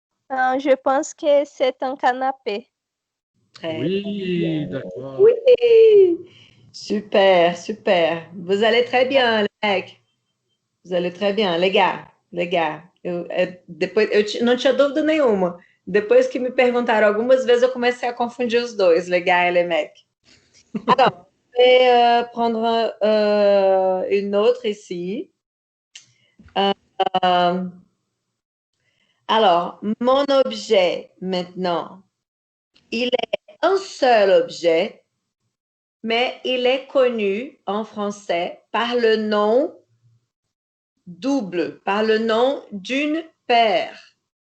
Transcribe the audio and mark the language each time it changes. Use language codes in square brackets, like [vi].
[fr] Je pense que c'est un canapé. Très Oui, d'accord. oui. Super, super. Vous allez très bien, les mecs. Vous allez très bien, les gars. Les gars. [pt] Não tinha dúvida nenhuma. Depois que me perguntaram algumas vezes, eu comecei a confundir os dois, [fr] les gars et les mecs. Alors, je vais prendre une autre ici. Euh, alors, mon objet maintenant, il est un seul objet, mais il est connu en français par le nom double, par le nom d'une paire.